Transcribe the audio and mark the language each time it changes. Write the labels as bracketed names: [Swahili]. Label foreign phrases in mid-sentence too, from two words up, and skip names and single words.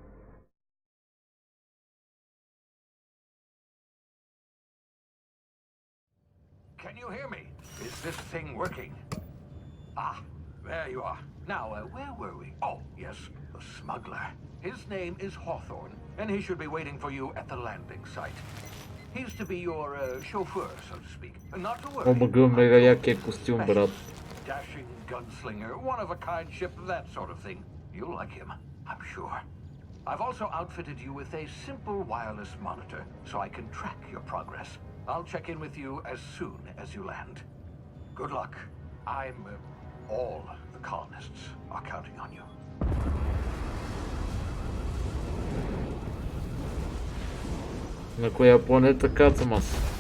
[English] Can you hear me? Is this thing working? Ah, there you are. Now, where were we? Oh, yes, the smuggler. His name is Hawthorne, and he should be waiting for you at the landing site. He's to be your chauffeur, so to speak. Not to worry. [Bulgarian] Омага, мега якия костюм, брат. [English] Dashing gunslinger, one-of-a-kind ship, that sort of thing. You'll like him, I'm sure. I've also outfitted you with a simple wireless monitor, so I can track your progress. I'll check in with you as soon as you land. Good luck. All the colonists are counting on you. [Bulgarian] На коя планета кацам аз?